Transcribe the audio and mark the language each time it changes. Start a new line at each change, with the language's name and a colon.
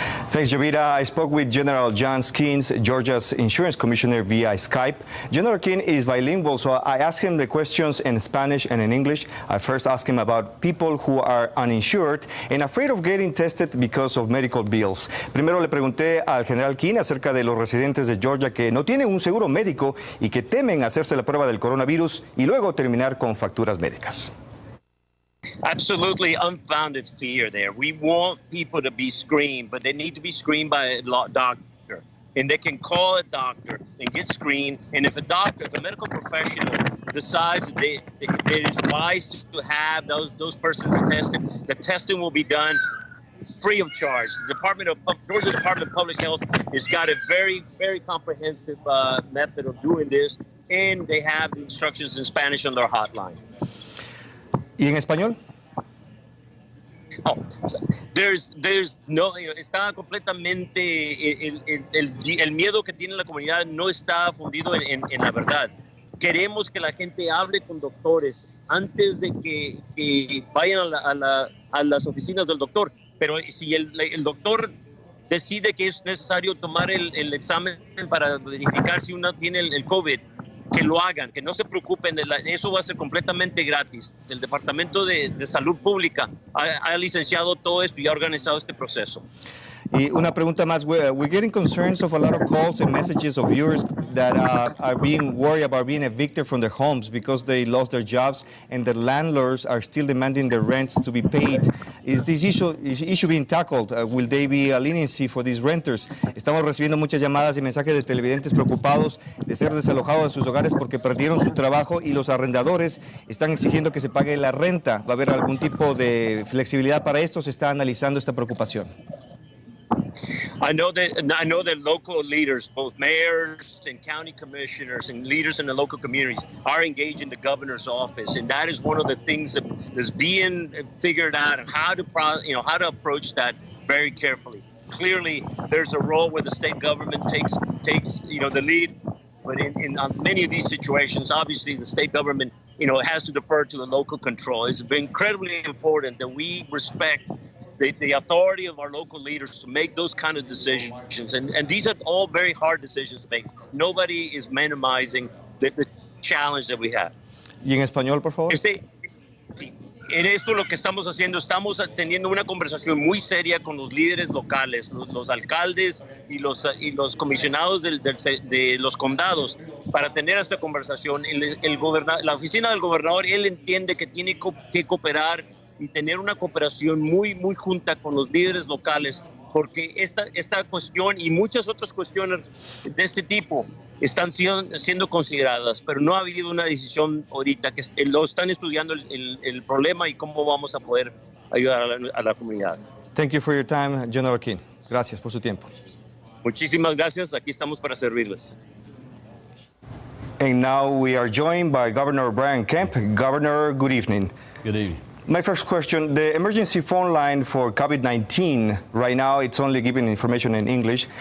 English: Thanks, Jovita. I spoke with General John Skins, Georgia's insurance commissioner, via Skype. General King is bilingual, so I asked him the questions in Spanish and in English. I first asked him about people who are uninsured and afraid of getting tested because of medical bills.
Spanish: Primero le pregunté al General King acerca de los residentes de Georgia que no tienen un seguro médico y que temen hacerse la prueba del coronavirus y luego terminar con facturas médicas.
English: Absolutely unfounded fear there. We want people to be screened, but they need to be screened by a doctor. And they can call a doctor and get screened. And if a medical professional decides that it is wise to have those persons tested, the testing will be done free of charge. The Georgia Department of Public Health has got a very, very comprehensive method of doing this, and they have the instructions in Spanish on their hotline.
Spanish: ¿Y en español?
English: Oh, there's no,
Spanish: está completamente, el miedo que tiene la comunidad no está fundido en la verdad. Queremos que la gente hable con doctores antes de que vayan a las oficinas del doctor. Pero si el doctor decide que es necesario tomar el examen para verificar si uno tiene el COVID, que lo hagan, que no se preocupen, eso va a ser completamente gratis. El Departamento de Salud Pública ha licenciado todo esto y ha organizado este proceso. Y una pregunta más,
English: we're getting concerns of a lot of calls and messages of viewers that are being worried about being evicted from their homes because they lost their jobs and the landlords are still demanding their rents to be paid. Is this issue being tackled? Will there be a leniency for these renters?
Spanish: Estamos recibiendo muchas llamadas y mensajes de televidentes preocupados de ser desalojados de sus hogares porque perdieron su trabajo y los arrendadores están exigiendo que se pague la renta. ¿Va a haber algún tipo de flexibilidad para esto? ¿Se está analizando esta preocupación?
English: I know that local leaders, both mayors and county commissioners and leaders in the local communities, are engaged in the governor's office, and that is one of the things that's being figured out, and how to approach that very carefully. Clearly, there's a role where the state government takes the lead, but in many of these situations, obviously the state government has to defer to the local control. It's been incredibly important that we respect the authority of our local leaders to make those kind of decisions. And these are all very hard decisions to make. Nobody is minimizing the challenge that we have.
Spanish: ¿Y en español, por favor? Sí. En esto lo que estamos haciendo, estamos teniendo una conversación muy seria con los líderes locales, los alcaldes y los comisionados de los condados para tener esta conversación. La oficina del gobernador, él entiende que tiene que cooperar y tener una cooperación muy, muy junta con los líderes locales, porque esta cuestión y muchas otras cuestiones de este tipo están siendo consideradas, pero no ha habido una decisión ahorita, que lo están estudiando el problema y cómo vamos a poder ayudar a la comunidad.
English: Thank you for your time, General King.
Spanish: Gracias por su tiempo. Muchísimas gracias. Aquí estamos para servirles.
English: And now we are joined by Governor Brian Kemp. Governor, good evening. Good evening. My first question, the emergency phone line for COVID-19, right now it's only giving information in English.